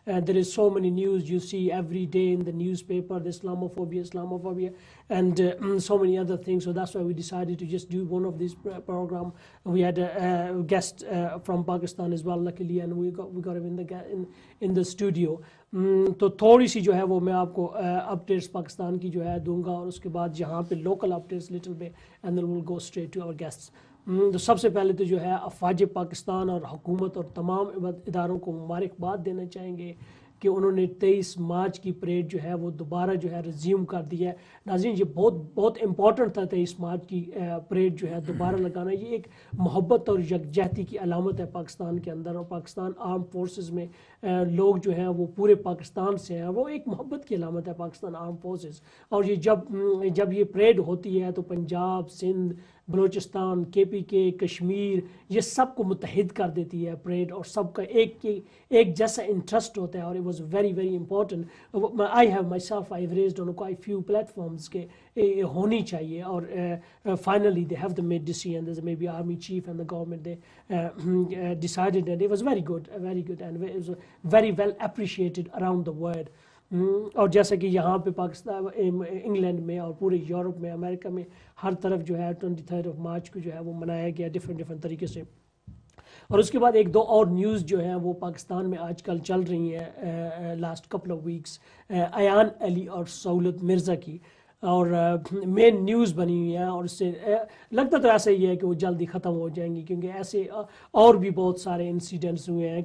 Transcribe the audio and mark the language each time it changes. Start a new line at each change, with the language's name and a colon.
English: There is so many news you see every day in the newspaper, the Islamophobia and so many other things. So that's why we decided to just do one of these program. We had a guest from Pakistan as well, luckily, and we got him in the studio.
Urdu: تو تھوڑی سی جو ہے وہ میں آپ کو updates Pakistan کی جو ہے دوں گا, اور اس کے بعد یہاں پہ لوکل اپڈیٹس لٹل بے,
English: And then we'll go straight to our guests.
Urdu: تو سب سے پہلے تو جو ہے افواج پاکستان اور حکومت اور تمام اداروں کو مبارکباد دینا چاہیں گے کہ انہوں نے 23 مارچ کی پریڈ جو ہے وہ دوبارہ جو ہے ریزیوم کر دی ہے. ناظرین یہ بہت امپورٹنٹ تھا 23 مارچ کی پریڈ جو ہے دوبارہ لگانا. یہ ایک محبت اور یکجہتی کی علامت ہے پاکستان کے اندر, اور پاکستان آرم فورسز میں لوگ جو ہیں وہ پورے پاکستان سے ہیں, وہ ایک محبت کی علامت ہے پاکستان آرم فورسز. اور یہ جب یہ پریڈ ہوتی ہے تو پنجاب, سندھ, بلوچستان, KPK, کشمیر, یہ سب کو متحد کر دیتی ہے پریڈ, اور سب کا ایک جیسا انٹرسٹ ہوتا ہے. اور
English: it was very very important. I have myself I've raised on quite few platforms
Urdu: کہ ہونی چاہیے, اور
English: finally they have made decision. There's maybe army chief and the government they decided, and it was very good, and it was very well appreciated around the world.
Urdu: اور جیسا کہ یہاں پہ Pakistan, England میں اور پورے یورپ میں, امریکہ میں, ہر طرف جو ہے 23 مارچ کو جو ہے وہ منایا گیا ڈفرینٹ طریقے سے. اور اس کے بعد ایک دو اور نیوز جو ہیں وہ پاکستان میں آج کل چل رہی ہیں
English: last couple of weeks,
Urdu: Ayan علی اور سہولت مرزا کی, اور مین نیوز بنی ہوئی ہیں, اور اس سے لگتا تو ایسا ہی ہے کہ وہ جلدی ختم ہو جائیں گی, کیونکہ ایسے اور بھی بہت سارے انسیڈنٹس ہوئے ہیں.